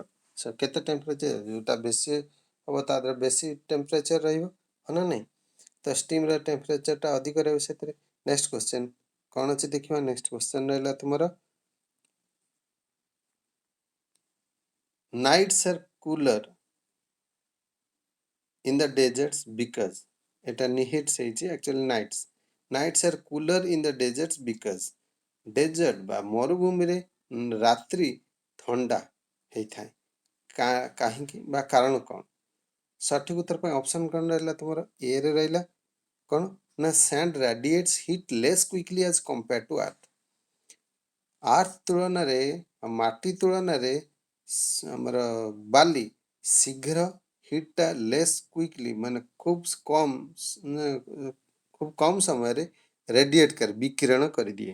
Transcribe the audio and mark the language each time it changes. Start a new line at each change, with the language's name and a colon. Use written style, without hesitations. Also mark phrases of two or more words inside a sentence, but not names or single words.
Odia: କେତେ ଟେମ୍ପରେଚର, ଯେଉଁଟା ବେଶୀ ହେବ ତା ଦେହରେ ବେଶୀ ଟେମ୍ପରେଚର ରହିବ, ହଁ ନା ନାହିଁ। ତ ଷ୍ଟିମ୍ର ଟେମ୍ପରେଚରଟା ଅଧିକ ରହିବ ସେଥିରେ।
English: next question
Odia: କ'ଣ ଅଛି ଦେଖିବା।
English: next question
Odia: ରହିଲା ତୁମର
English: nights are cooler in the deserts because এটা নিহিটস ହେଇଛି actually nights are cooler in the deserts because desert
Odia: ବା ମରୁଭୂମିରେ ରାତ୍ରି ଥଣ୍ଡା ହେଇଥାଏ। କାହିଁକି ବା କାରଣ କ'ଣ? ସଠିକ ଉତ୍ତର ପାଇଁ ଅପସନ୍ କ'ଣ ରହିଲା ତୁମର? ଏରେ ରହିଲା କ'ଣ ନା
English: sand radiates heat less quickly as compared to earth.
Odia: ଆର୍ଥ ତୁଳନାରେ ମାଟି ତୁଳନାରେ ଆମର ବାଲି ଶୀଘ୍ର
English: heat-ta less quickly
Odia: ମାନେ ଖୁବ୍ କମ୍ ସମୟରେ ରେଡିଏଟ୍ କରେ, ବିକିରଣ କରିଦିଏ।